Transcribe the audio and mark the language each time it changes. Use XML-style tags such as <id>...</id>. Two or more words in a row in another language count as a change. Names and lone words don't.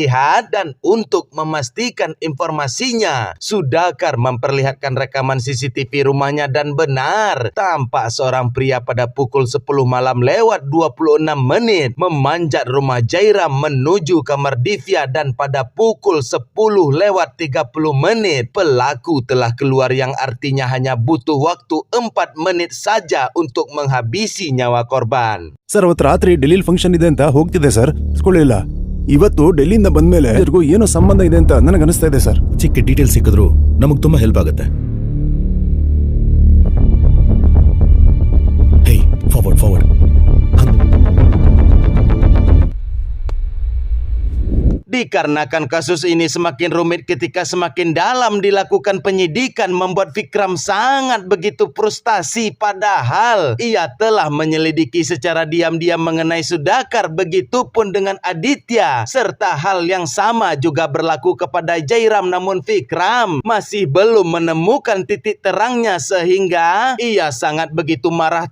<id>melihat dan untuk memastikan informasinya, Sudakar memperlihatkan rekaman CCTV rumahnya dan benar tampak seorang pria pada pukul 10 malam lewat 26 menit memanjat rumah Jairam menuju kamar Divya, dan pada pukul 10 lewat 30 menit pelaku telah keluar, yang artinya hanya butuh waktu 4 menit saja untuk menghabisi nyawa korban.</id> <kn>ಸರ್ ಅವತ್ತು ರಾತ್ರಿ ಡೆಲ್ಲಿಲಿ ಫಂಕ್ಷನ್ ಇದೆ ಅಂತ ಹೋಗ್ತಿದೆ ಸರ್ ಸ್ಕೂಲಿಲ್ಲ. ಇವತ್ತು ಡೆಲ್ಲಿಯಿಂದ ಬಂದ್ಮೇಲೆ ಇವ್ರಿಗೂ ಏನೋ ಸಂಬಂಧ ಇದೆ ಅಂತ ನನಗನ್ನಿಸ್ತಾ ಇದೆ ಸರ್. ಚಿಕ್ಕ ಡೀಟೇಲ್ ಸಿಕ್ಕಿದ್ರು ನಮಗೆ ತುಂಬಾ ಹೆಲ್ಪ್ ಆಗುತ್ತೆ.</kn> <en>Hey, forward.</en> <id>Dikarenakan kasus ini semakin rumit ketika semakin dalam dilakukan penyidikan, membuat Vikram sangat begitu frustasi, padahal ia telah menyelidiki secara diam-diam mengenai Sudakar, begitupun dengan Aditya, serta hal yang sama juga berlaku kepada Jairam, namun Vikram masih belum menemukan titik terangnya sehingga ia sangat begitu marah.</id>